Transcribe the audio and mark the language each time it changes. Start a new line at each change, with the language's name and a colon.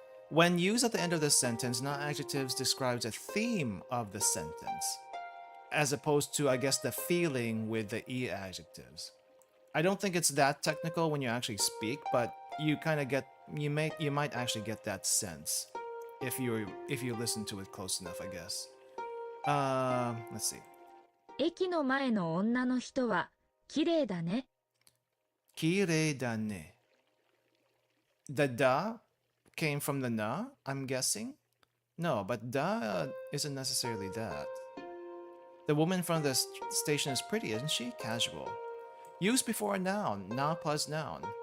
English: When used at the end of the sentence, na adjectives describes a theme of the sentence, as opposed to, I guess, the feeling with the e adjectives. I don't think it's that technical when you actually speak, but you kind of get you might actually get that sense if you listen to it close enough, I guess. Let's see.
Japanese: 駅の前の女の人は綺麗だね。 Kirei da ne.
English: The da came from the na, I'm guessing? No, but da isn't necessarily that. The woman in front of the station is pretty, isn't she? Casual. Used before a noun, na plus noun.